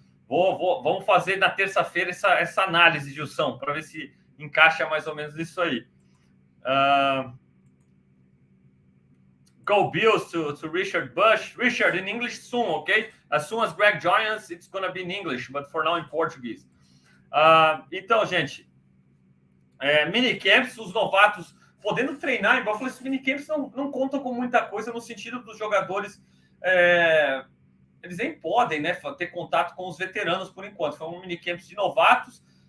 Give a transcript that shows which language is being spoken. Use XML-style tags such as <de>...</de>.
<pt>Vamos fazer na terça-feira essa análise, Gilson, para ver se encaixa mais ou menos isso aí.</pt> <en>Go Bills to Richard Bush. Richard, in English soon, okay? As soon as Greg joins, it's going to be in English, but for now in Portuguese.</en> <pt>Então, gente, minicamps, os novatos podendo treinar em Buffalo. Esses minicamps não contam com muita coisa no sentido dos jogadores... eles nem podem, né, ter contato com os veteranos por enquanto. Foi um minicamp de novatos.</pt>